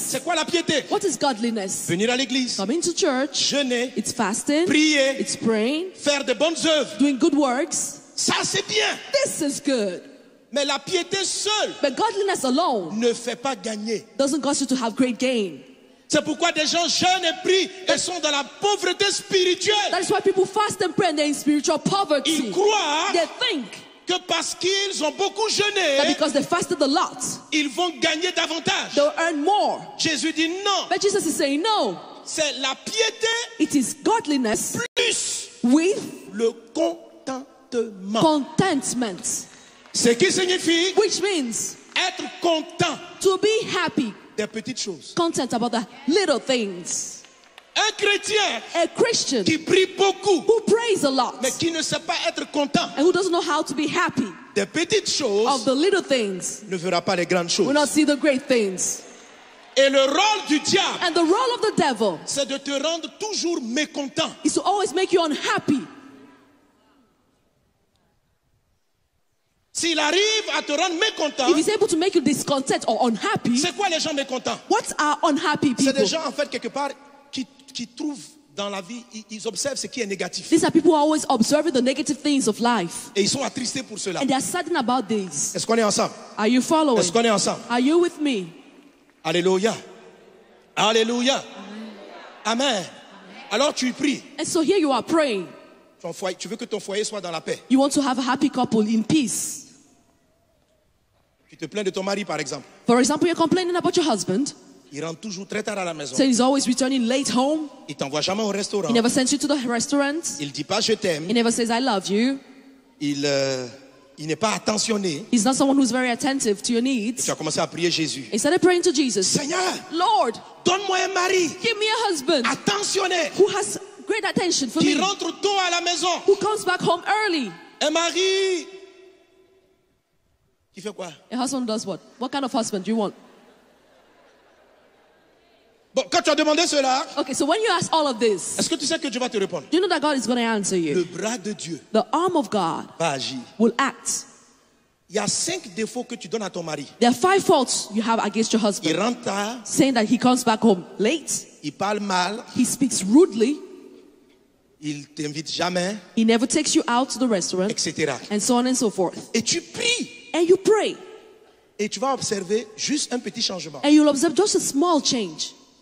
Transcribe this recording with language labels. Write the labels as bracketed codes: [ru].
[fr] C'est quoi la piété? [en] What is godliness? [fr] Venir à l'église, [en] Coming to church. [fr] jeûner, [en] It's fasting. [fr] prier, [en] It's praying. [fr] faire de bonnes œuvres. [en] Doing good works. [fr] Ça, c'est bien. [en] This is good. [fr] Mais la piété seule [en] But godliness alone [fr] ne fait pas gagner. [en] doesn't cause you to have great gain. [fr] C'est pourquoi des gens jeûnent et prient et sont dans la pauvreté spirituelle. [en] That is why people fast and pray and they're in spiritual poverty. [fr] Ils croient [en] They think [fr] que parce qu'ils ont beaucoup [en] that [fr] jeûné, [en] because they fasted a lot, [fr] ils vont gagner davantage. [en] they'll earn more. [fr] Jésus dit non. [en] But Jesus is saying no. [fr] C'est la piété [en] It is godliness [fr] plus [en] with [fr] le contentement. [en] contentment, [fr] Ce qui signifie [en] which means [fr] être content [en] to be happy, [fr] des petites choses. [en] content about the little things. [fr] Un chrétien [en] A Christian [fr] qui prie beaucoup, [en] who prays a lot [fr] mais qui ne sait pas être content [en] and who doesn't know how to be happy [fr] des petites [en] of [fr] choses, [en] the little things [fr] ne verra pas les grandes choses. [en] will not see the great things. [fr] Et le rôle du diable, [en] And the role of the devil [fr] c'est de te rendre toujours mécontent. [en] is to always make you unhappy. [fr] S'il arrive à te rendre mécontent, [en] If he's able to make you discontent or unhappy, [fr] c'est quoi les gens mécontents? [en] what are unhappy [fr] C'est des [en] people? [fr] gens en fait quelque part qui trouvent dans la vie, ils observent ce qui est négatif. [en] These are people who are always observing the negative things of life. [fr] Et ils sont attristés pour cela. [en] And they are saddened about this. [fr] Est-ce qu'on est ensemble? [en] Are you following? [fr] Est-ce qu'on est ensemble? [en] Are you with me? [fr] Alléluia. Alléluia. Amen. Alors tu pries. [en] And so here you are praying. [fr] Ton foyer, tu veux que ton foyer soit dans la paix. [en] You want to have a happy couple in peace. [fr] Tu te plains de ton mari par exemple. [en] For example, you're complaining about your husband, [fr] Il rentre toujours très tard à la maison. [en] saying he's always returning late home. [fr] Il t'envoie jamais au restaurant. [en] He never sends you to the restaurant. [fr] Il dit pas je t'aime. [en] He never says, I love you. [fr] Il n'est pas attentionné. [en] He's not someone who's very attentive to your [fr] Tu [en] needs. [fr] as commencé à prier Jésus. [en] He started praying to Jesus. [fr] Seigneur, [en] Lord, [fr] donne-moi un mari [en] give me a husband [fr] attentionné [en] who has great attention for [fr] qui [en] me, [fr] rentre tôt à la maison. [en] who comes back home early. [fr] Un mari qui fait quoi? [en] A husband does what? What kind of husband do you want? [fr] Bon, quand tu as demandé cela, [en] Okay, so when you ask all of this, [fr] est-ce que tu sais que Dieu va te répondre? [en] do you know that God is going to answer [fr] Le [en] you? [fr] bras de Dieu [en] The arm of God [fr] va agir. [en] will act. [fr] Il y a 5 défauts que tu donnes à ton mari. [en] There are 5 faults you have against your [fr] Il [en] husband. [fr] rentre tard, [en] Saying that he comes back home late, [fr] il parle mal, [en] he speaks rudely, [fr] il t'invite jamais, [en] he never takes you out to the restaurant, [fr] etc. [en] and so on and so forth. [fr] Et tu pries [en] And you pray, [fr] et tu vas observer juste un petit changement. [en] and you'll observe just a small change.